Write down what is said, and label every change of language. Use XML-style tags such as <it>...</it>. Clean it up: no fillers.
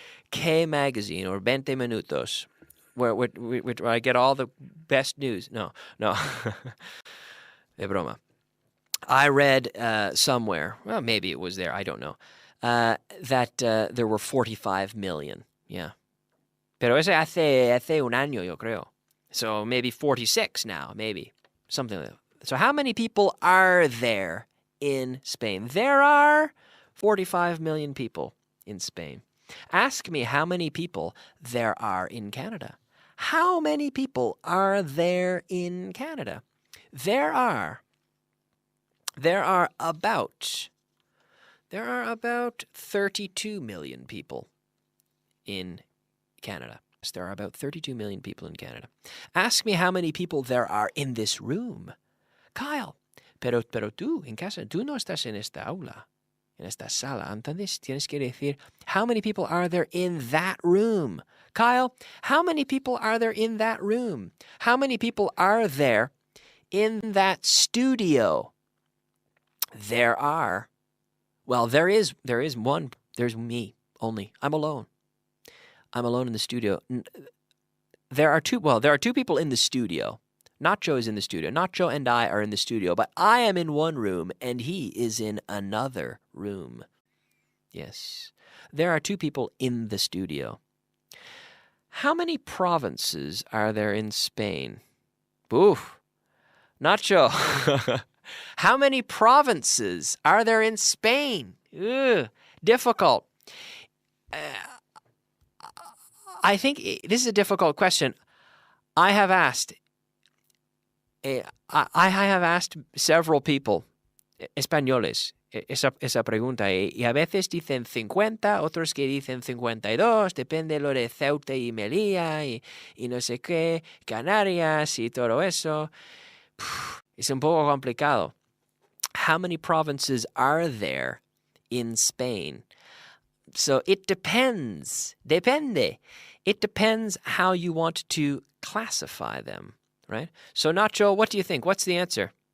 <en>K Magazine, or 20 Minutos, where I get all the best news.</en> <es>No. De broma.</es> <en>I read somewhere, well, maybe it was there, I don't know, that there were 45 million. Yeah.</en> <es>Pero ese hace un año, yo creo.</es> <en>So maybe 46 now, maybe. Something like that. So how many people are there in Spain? There are 45 million people in Spain. Ask me how many people there are in Canada. How many people are there in Canada? There are about 32 million people in Canada. Yes, there are about 32 million people in Canada. Ask me how many people there are in this room.</en> <es>Kyle, pero tú, en casa, tú no estás en esta aula, en esta sala. Entonces tienes que decir,</es> <en>how many people are there in that room? Kyle, how many people are there in that room? How many people are there in that studio? There is one. There's me only. I'm alone. I'm alone in the studio. There are two people in the studio. Nacho is in the studio. Nacho and I are in the studio, but I am in one room and he is in another room. Yes. There are two people in the studio. How many provinces are there in Spain? Oof. Nacho. How many provinces are there in Spain? Ugh, difficult. I think this is a difficult question. I have asked several people,</en> <es>españoles, esa pregunta. Y a veces dicen 50, otros que dicen 52, depende lo de Ceuta y Melilla y no sé qué, Canarias y todo eso. Es un poco complicado.</es> <en>How many provinces are there in Spain? So it depends. Depende. It depends how you want to classify them, right? So Nacho, what do you think? What's the answer?</en>